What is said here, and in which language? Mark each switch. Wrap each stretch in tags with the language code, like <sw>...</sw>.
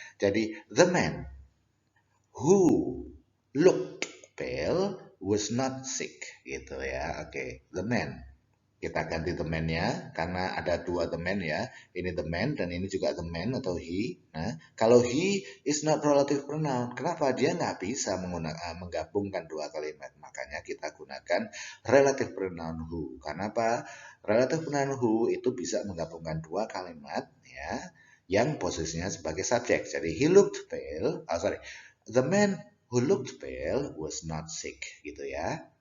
<id>Jadi</id> <en>the man who looked pale was not sick,</en> <id>gitu ya. Oke,</id> <en>the man.</en> <id>Kita ganti the man-nya karena ada dua the man ya. Ini the man dan ini juga the man atau he. Nah, kalau</id> <en>he is not relative pronoun,</en> <id>kenapa dia nggak bisa menggabungkan dua kalimat? Makanya kita gunakan relative pronoun who. Karena apa? Relative pronoun who itu bisa menggabungkan dua kalimat ya, yang posisinya sebagai subjek. Jadi</id> <en>he looked pale, the man who looked pale was not sick,</en> <id>gitu ya.</id>